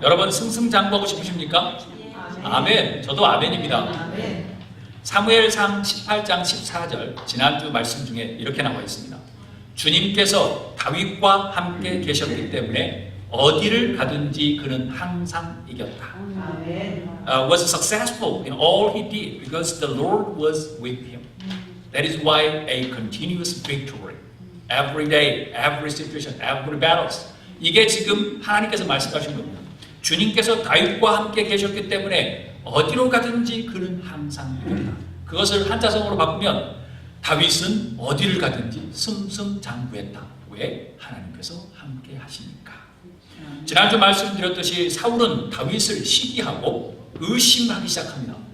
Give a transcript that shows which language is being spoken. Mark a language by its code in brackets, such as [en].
[ko] 여러분 승승장구하고 싶으십니까? 아멘. 저도 아멘입니다. 사무엘상 18장 14절 지난주 말씀 중에 이렇게 나와 있습니다. 주님께서 다윗과 함께 계셨기 때문에 어디를 가든지 그는 항상 이겼다. [en] Was successful in all he did because the Lord was with him. That is why a continuous victory. Every day, every situation, every battles. [ko] 이게 지금 하나님께서 말씀하신 겁니다. 주님께서 다윗과 함께 계셨기 때문에 어디로 가든지 그는 항상 이겼다. 그것을 한자성어로 바꾸면 다윗은 어디를 가든지 승승장구했다. 왜? 하나님께서 함께 하시니까. 지난주 말씀드렸듯이 사울은 다윗을 시기하고 의심하기 시작합니다.